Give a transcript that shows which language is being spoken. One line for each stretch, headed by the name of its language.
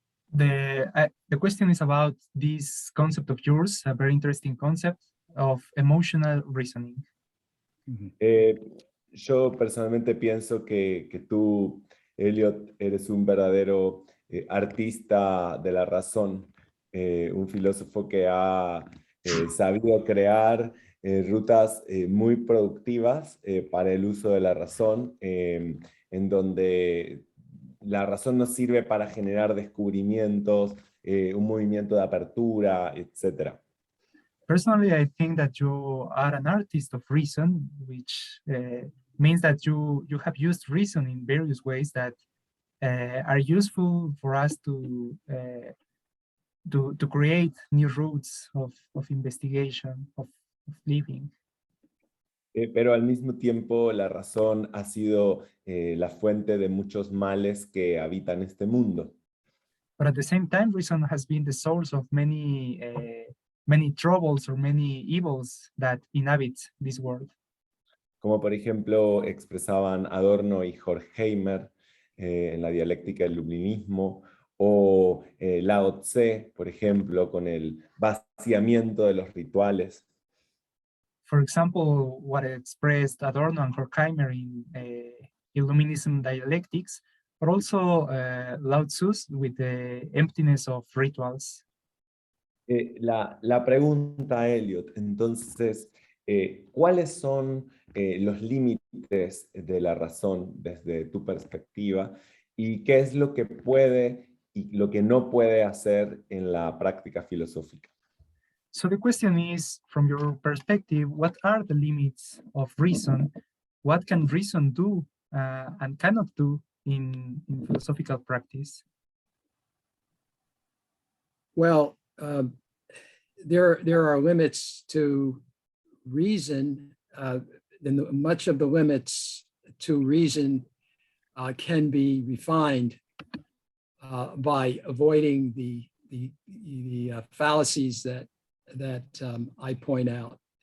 English: The question is about this concept of yours, a very interesting concept of emotional reasoning.
Spanish: Yo personalmente pienso que tú, Elliot, eres un verdadero artista de la razón, un filósofo que ha sabido crear rutas muy productivas para el uso de la razón, en donde la razón nos sirve para generar descubrimientos, un movimiento de apertura, etc.
English: Personally, I think that you are an artist of reason, which means that you have used reason in various ways that are useful for us to create new routes of investigation, of living.
Spanish: Pero al mismo tiempo la razón ha sido la fuente de muchos males que habitan este mundo.
English: But at the same time, reason has been the source of many troubles or many evils that inhabit this world.
Spanish: Como por ejemplo expresaban Adorno y Horkheimer en la dialéctica del iluminismo, o Lao Tse, por ejemplo, con el vaciamiento de los rituales.
English: For example, what expressed Adorno and Horkheimer in Illuminism dialectics, but also Lao Tzu with the emptiness of rituals.
Spanish: La pregunta, Elliot, entonces, ¿cuáles son los límites de la razón desde tu perspectiva? ¿Y qué es lo que puede y lo que no puede hacer en la práctica filosófica?
English: So the question is, from your perspective, what are the limits of reason? What can reason do and cannot do in philosophical practice? Well, there are limits to reason, and much of the limits to reason can be refined by avoiding the fallacies that I point out.